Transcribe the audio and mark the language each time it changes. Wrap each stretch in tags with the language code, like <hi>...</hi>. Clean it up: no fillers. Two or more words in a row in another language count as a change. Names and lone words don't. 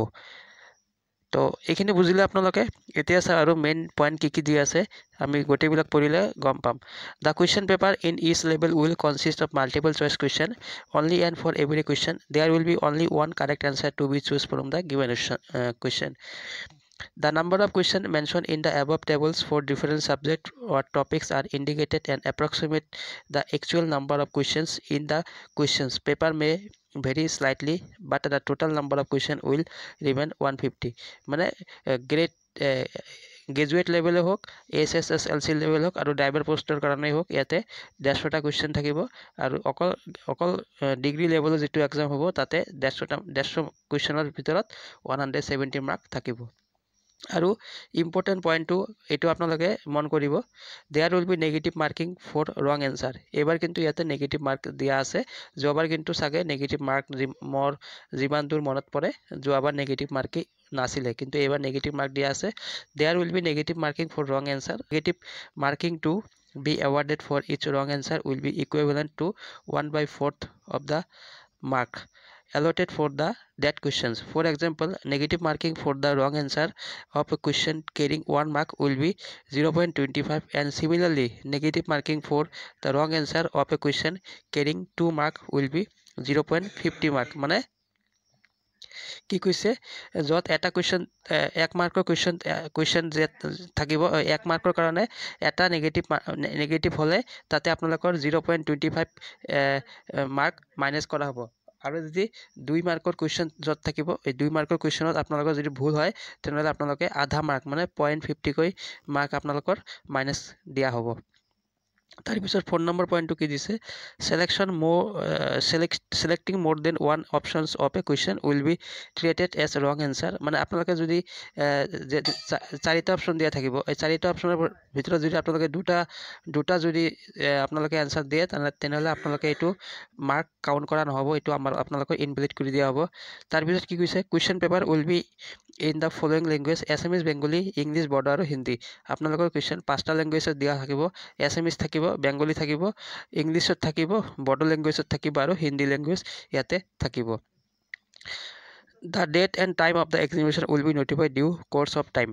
<as>তো এইখিনি বুজিলে আপোনালোকে। এতিয়া চাওঁ আৰু</as> <en>main point</en> <as>কি দিয়া আছে, আমি গোটেইবিলাক পঢ়িলে গম পাম।</as> <en>the question paper in each level will consist of multiple choice question only and for every question there will be only one correct answer to be chosen from the given question. The number of questions mentioned in the above tables for different subjects or topics are indicated and approximate the actual number of questions in the questions paper may vary slightly, but the total number of questions will remain 150.</en> <as>মানে</as> <en>graduate levelে</en> <as>হওক, SSLC লেভেল হওক আৰু</as> <en>driver postৰ</en> <as>কাৰণেই হওক, ইয়াতে 150টা কুৱেশ্যন থাকিব। আৰু অকল</as> <en>degree levelৰ</en> <as>যিটো এক্সাম হ'ব তাতে 150 কুৱেশ্যনৰ ভিতৰত 170 মাৰ্ক থাকিব। আৰু</as> <en>important pointটো</en> <as>এইটো আপোনালোকে মন কৰিব,</as> <en>there will be negative marking for wrong answer.</en> <as>এইবাৰ কিন্তু ইয়াতে</as> <en>negative mark</en> <as>দিয়া আছে। যোৱাবাৰ কিন্তু চাগে</as> <en>negative mark</en> <as>মোৰ যিমান দূৰ মনত পৰে, যোৱাবাৰ</as> <en>negative markেই</en> <as>নাছিলে, কিন্তু এইবাৰ</as> <en>negative mark</en> <as>দিয়া আছে।</as> <en>there will be negative marking for wrong answer. negative marking to be awarded for each wrong answer will be equivalent to 1/4 of the mark. allotted for that questions. For example, negative marking for the wrong answer of a question carrying 1 mark will be 0.25, and similarly negative marking for the wrong answer of a question carrying 2 mark will be 0.50 mark.</en> <as>মানে কি কৈছে, য'ত এটা কুৱেশ্যন 1 মাৰ্কৰ কুৱেশ্যন যে থাকিব, 1 মাৰ্কৰ কাৰণে এটা নেগেটিভ হ'লে তাতে আপোনালোকৰ 0.25 মাৰ্ক মাইনাছ কৰা হ'ব। আৰু যদি 2 মাৰ্কৰ কুৱেশ্যন য'ত থাকিব, এই 2 মাৰ্কৰ কুৱেশ্যনত আপোনালোকৰ যদি ভুল হয় তেনেহ'লে আপোনালোকে আধা মাৰ্ক মানে 0.50 কৈ মাৰ্ক আপোনালোকৰ মাইনাছ দিয়া হ'ব। তাৰপিছত 4 নম্বৰ পইণ্টটো কি দিছে,</as> <en>selecting more than one options of a question will be treated as wrong answer।</en> <as>মানে আপোনালোকে যদি 4টা অপশ্যন দিয়া থাকিব, এই 4টা অপশ্যনৰ ভিতৰত যদি আপোনালোকে দুটা যদি আপোনালোকে এনচাৰ দিয়ে তেনেহ'লে আপোনালোকে এইটো</as> <en>mark count</en> <as>কৰা নহ'ব, এইটো আপোনালোকে ইনভেলিড কৰি দিয়া হ'ব। তাৰপিছত কি কৈছে,</as> <en>question paper will be in the following language, Assamese, Bengali, English, Bodo</en> <as>আৰু হিন্দী। আপোনালোকৰ কুৱেশ্যন 5টা লেংগুৱেজত দিয়া থাকিব, এছামিজ থাকিব, বেংগলী থাকিব, ইংলিছত থাকিব, বড়ো লেংগুৱেজত থাকিব আৰু হিন্দী লেংগুৱেজ ইয়াতে থাকিব।</as> <en>the date and time of the examination will be notified due course of time.</en>